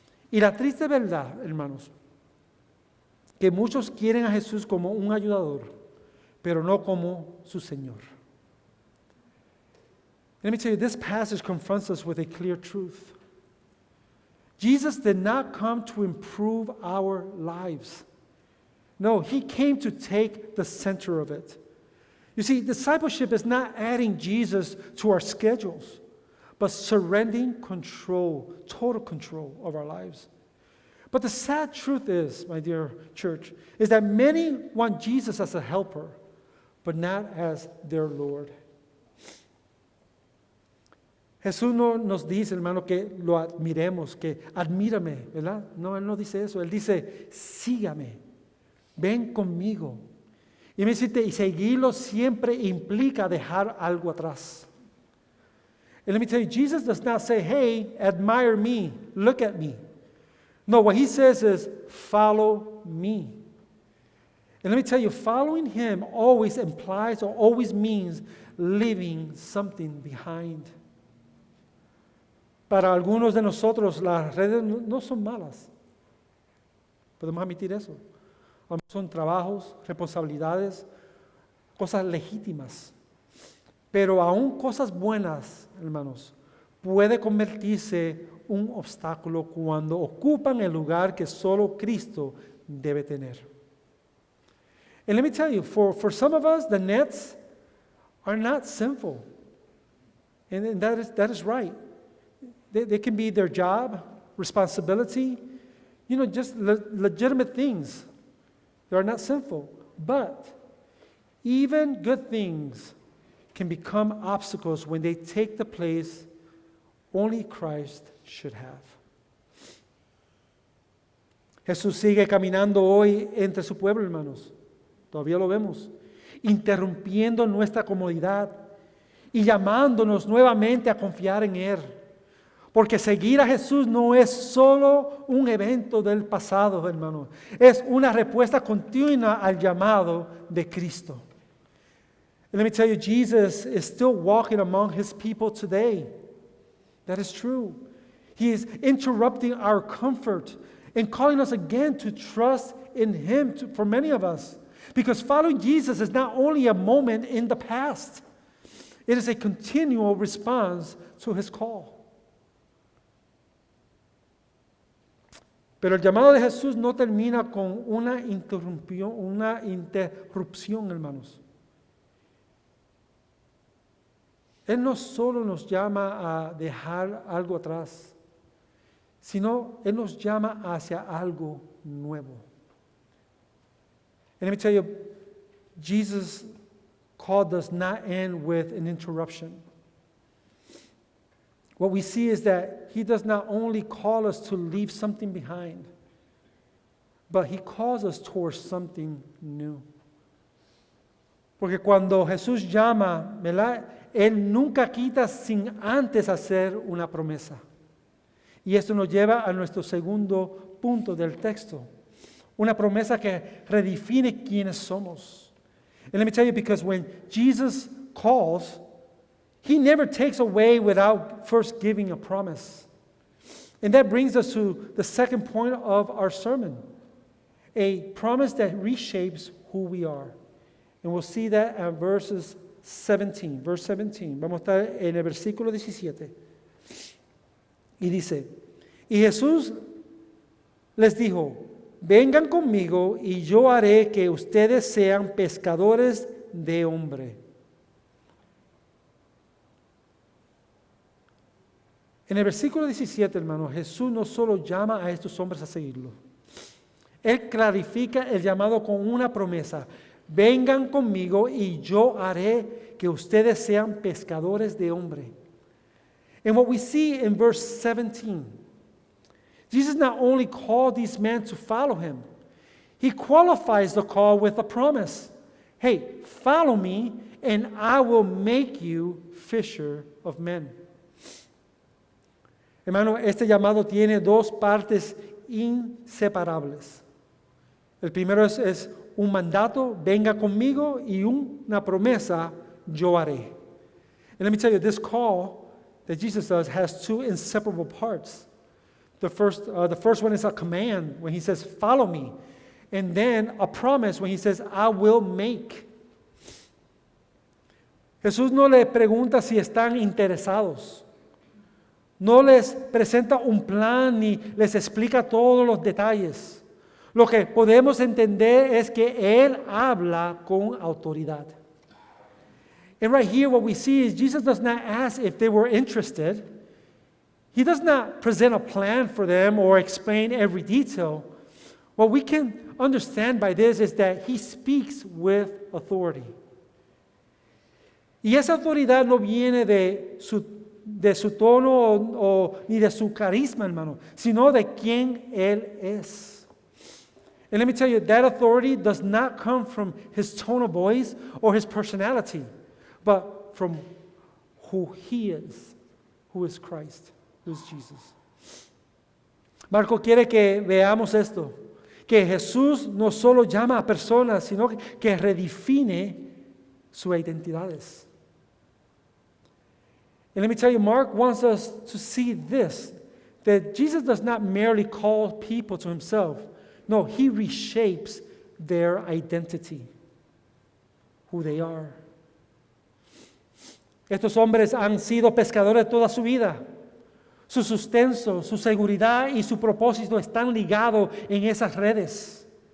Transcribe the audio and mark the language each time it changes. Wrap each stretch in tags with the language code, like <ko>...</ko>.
<es>Y la triste verdad, hermanos, que muchos quieren a Jesús como un ayudador, pero no como su Señor.</es> <en>Let me tell you, this passage confronts us with a clear truth. Jesus did not come to improve our lives. No, He came to take the center of it. You see, discipleship is not adding Jesus to our schedules, but surrendering control, total control of our lives. But the sad truth is, my dear church, is that many want Jesus as a helper, but not as their Lord.</en> <es>Jesús no nos dice, hermano, que lo admiremos, que admírame, ¿verdad? No, Él no dice eso. Él dice, sígame, ven conmigo. Y me dice, y seguirlo siempre implica dejar algo atrás.</es> <en>And let me tell you, Jesus does not say, hey, admire me, look at me. No, what He says is, follow me. And let me tell you, following Him always implies or always means leaving something behind.</en> <es>Para algunos de nosotros las redes no son malas. Podemos admitir eso. Son trabajos, responsabilidades, cosas legítimas. Pero aún cosas buenas, hermanos, puede convertirse un obstáculo cuando ocupan el lugar que solo Cristo debe tener.</es> <en>And let me tell you, for some of us, the nets are not sinful. And that is right. They can be their job, responsibility, just legitimate things. They are not sinful. But even good things can become obstacles when they take the place only Christ should have.</en> <es>Jesús sigue caminando hoy entre su pueblo, hermanos. Todavía lo vemos. Interrumpiendo nuestra comodidad y llamándonos nuevamente a confiar en Él. Porque seguir a Jesús no es solo un evento del pasado, hermanos. Es una respuesta continua al llamado de Cristo.</es> <en>And let me tell you, Jesus is still walking among His people today. That is true. He is interrupting our comfort and calling us again to trust in Him for many of us. Because following Jesus is not only a moment in the past, it is a continual response to His call.</en> <es>Pero el llamado de Jesús no termina con una interrupción, hermanos. Él no solo nos llama a dejar algo atrás, sino Él nos llama hacia algo nuevo.</es> <en>And let me tell you, Jesus' call does not end with an interruption. What we see is that He does not only call us to leave something behind, but He calls us towards something new.</en> <es>Porque cuando Jesús llama, ¿verdad? Él nunca quita sin antes hacer una promesa. Y esto nos lleva a nuestro segundo punto del texto. Una promesa que redefine quiénes somos.</es> <en>And let me tell you, because when Jesus calls, He never takes away without first giving a promise. And that brings us to the second point of our sermon. A promise that reshapes who we are. And we'll see that at verse 17.</en> <es>Vamos a estar en el versículo 17. Y dice, y Jesús les dijo, vengan conmigo y yo haré que ustedes sean pescadores de hombre. En el versículo 17, hermano, Jesús no solo llama a estos hombres a seguirlo. Él clarifica el llamado con una promesa. Vengan conmigo y yo haré que ustedes sean pescadores de hombre.</es> <en>And what we see in verse 17, Jesus not only called these men to follow Him, He qualifies the call with a promise. Hey, follow me and I will make you fisher of men.</en> <es>Hermano, este llamado tiene dos partes inseparables. El primero es un mandato, venga conmigo, y una promesa, yo haré.</es> <en>And let me tell you, this call that Jesus does has two inseparable parts. The first one is a command when He says, follow me. And then a promise when He says, I will make.</en> <es>Jesús no le pregunta si están interesados. No les presenta un plan ni les explica todos los detalles. Lo que podemos entender es que Él habla con autoridad.</es> <en>And right here what we see is Jesus does not ask if they were interested. He does not present a plan for them or explain every detail. What we can understand by this is that He speaks with authority.</en> <es>Y esa autoridad no viene de su tono ni de su carisma, hermano, sino de quien Él es.</es> <en>And let me tell you, that authority does not come from His tone of voice or His personality, but from who He is, who is Christ, who is Jesus.</en> <es>Marco quiere que veamos esto, que Jesús no solo llama a personas, sino que redefine sus identidades.</es> <en>And let me tell you, Mark wants us to see this, that Jesus does not merely call people to himself. No, he reshapes their identity, who they are.</en> <es>Estos hombres han sido pescadores toda su vida. Su sustento, su seguridad y su propósito están ligados en esas redes.</es>